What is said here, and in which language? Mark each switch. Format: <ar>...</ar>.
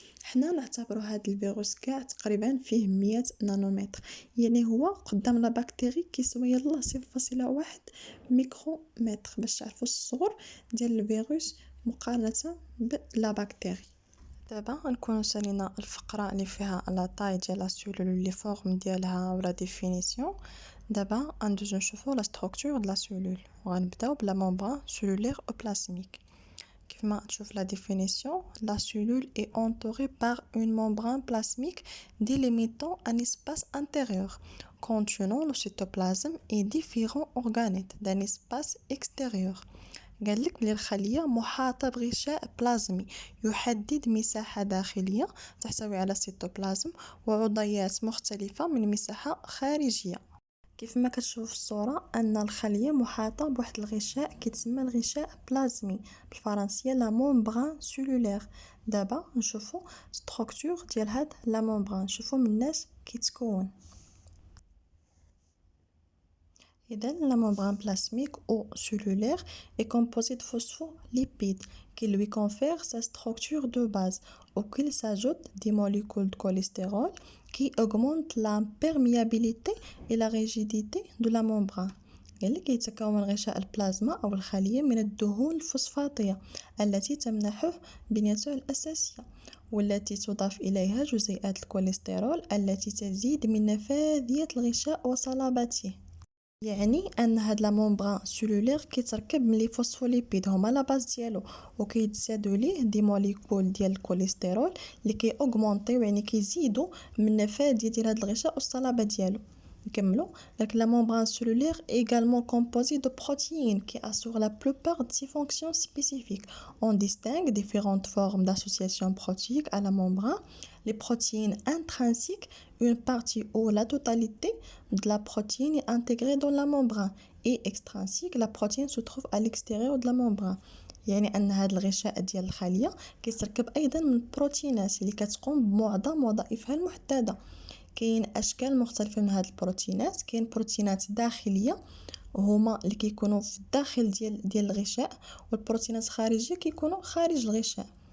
<ar>حنا نعتبروا هاد الفيروس كاع تقريبا فيه 100 نانومتر، يعني هو قدام لا بكتيري كيسوى يلا 0.1 ميكرومتر، باش تعرفوا الصغر ديال الفيروس مقارنة بلا بكتيري. دابا غنكونو سالينا الفقرة اللي فيها لا طاي ديال لا سيلول لي فورم ديالها ولا ديفينيسيون. دابا غندوزو نشوفو</ar> <fr>لا ستركتور د لا سيلول،</fr> <ar>وغنبداو بلا ممبران سيلولير او بلازميك. كيفما تشوف</ar> <fr>لا définition, la cellule est entourée par une membrane plasmique délimitant un espace intérieur contenant le cytoplasme et différents organettes d'un espace extérieur.</fr> <ar>قالك بلي الخلية محاطة بغشاء بلازمي يحدد مساحة داخلية تحتوي على السيتوبلازم وعضيات مختلفة من مساحة خارجية. كيف ما كتشوف في الصورة ان الخلية محاطة بواحد الغشاء كيتسمى الغشاء بلازمي، بالفرنسية لا ممبران سيلولير. دابا نشوفو ستركتور ديال هاد لا ممبران، نشوفو مناش كيتكون.</ar> <fr>إذا la membrane plasmique ou cellulaire est composée de phospholipides qui lui confèrent sa structure de base, auquel s'ajoutent des molécules de cholestérol qui augmentent la perméabilité et la rigidité de la membrane.</fr> <ar>قالك يتكون غشاء البلازما أو الخلية من الدهون الفوسفاتية التي تمنحه بنيته الأساسية، والتي تضاف إليها جزيئات الكوليسترول التي تزيد من نفاذية الغشاء وصلابته. يعني ان هاد لا ممبران سيلولير كيتركب من لي فوسفوليبيد هما لا باز ديالو، وكيتزادوا ليه دي موليكول ديال الكوليسترول اللي كي اوغمونطيو يعني كيزيدوا من النفاذيه ديال هاد الغشاء والصلابه ديالو. نكملوا.</ar> <fr>داك la membrane cellulaire est également composée de protéines qui assurent la plupart de ses fonctions spécifiques. On distingue différentes formes d'association protéique à la membrane: les protéines intrinsiques, une partie ou la totalité de la protéine est intégrée dans la membrane, et extrinsique, la protéine se trouve à l'extérieur de la membrane.</fr> <ar>يعني ان هذا الغشاء ديال الخليه كيتركب ايضا من البروتينات اللي كتقوم بمعظم وظائفها المحدده. كاين اشكال مختلفه من هاد البروتينات، كاين بروتينات داخليه هما اللي كيكونوا في الداخل ديال الغشاء، والبروتينات الخارجيه كيكونوا خارج الغشاء.</ar>